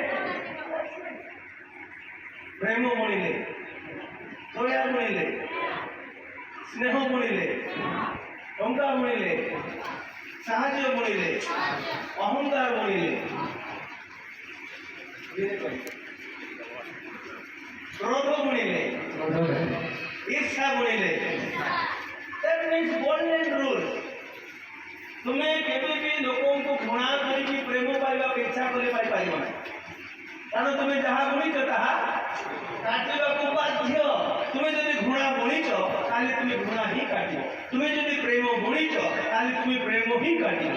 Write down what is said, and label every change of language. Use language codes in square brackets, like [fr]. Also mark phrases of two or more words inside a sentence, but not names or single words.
[or] ପ୍ରେମ ବୁଣିଲେ, ଦୟା ବୁଣିଲେ, ସ୍ନେହ ବୁଣିଲେ, ଟଙ୍କା ବୁଣିଲେ, ସାହାଯ୍ୟ ବୁଣିଲେ, ଅହଙ୍କାର ବୁଣିଲେ, କ୍ରୋଧ ବୁଣିଲେ, ଈର୍ଷା ବୁଣିଲେ। [en] That means golden rule. [or] ତୁମେ କେବେ ବି ଲୋକଙ୍କୁ ଘୃଣା କରିକି ପ୍ରେମ ପାଇବାକୁ ଇଚ୍ଛା କରିପାରିବ ନାହିଁ। କାରଣ ତୁମେ ଯାହା ବୁଣିଛ ତାହା କାଟିବାକୁ ବାଧ୍ୟ। ତୁମେ ଯଦି ଘୃଣା ବୁଣିଛ ତାହେଲେ ତୁମେ ଘୃଣା ହିଁ କାଟିବ। ତୁମେ ଯଦି ପ୍ରେମ ବୁଣିଛ ତାହେଲେ ତୁମେ ପ୍ରେମ ହିଁ କାଟିବ।